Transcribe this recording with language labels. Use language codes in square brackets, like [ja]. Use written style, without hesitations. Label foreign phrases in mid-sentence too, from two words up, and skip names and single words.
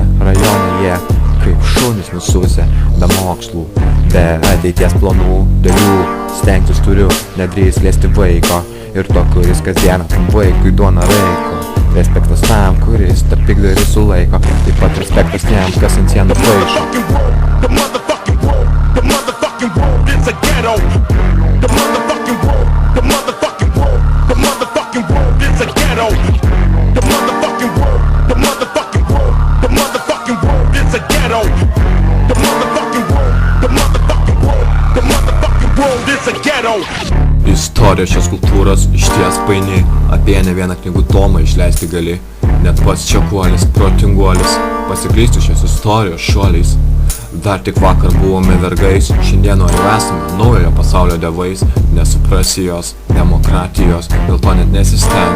[lt] Rajone jie kaip šunys nususę, be mokslų, be ateities planų, dalių. Stengtis turiu, nedrįs liesti vaiko, ir to, kuris kasdieną tam vaikui duoną raiko. Respektas tam, kuris tą pikdarį sulaiko, taip pat respektas tiem, kas ant sienų paišo. [en] The motherfucking world, the motherfucking world is a ghetto. The motherfucking world, the motherfucking world, the motherfucking world is a ghetto. The motherfucking world, the motherfucking world, the motherfucking world is a ghetto. The motherfucking world, the motherfucking world, the motherfucking world is a ghetto. [lt] Istorija šios kultūros išties paini, apie ne vieną knygų tomą išleisti gali. Net pats čekuolis, protinguolis, pasiklysti šios istorijos šuoliais. Dar tik vakar buvome vergais, šiandien jau esame naujojo pasaulio dievais. Nesuprasi jos, demokratijos, dėl to net nesistenk.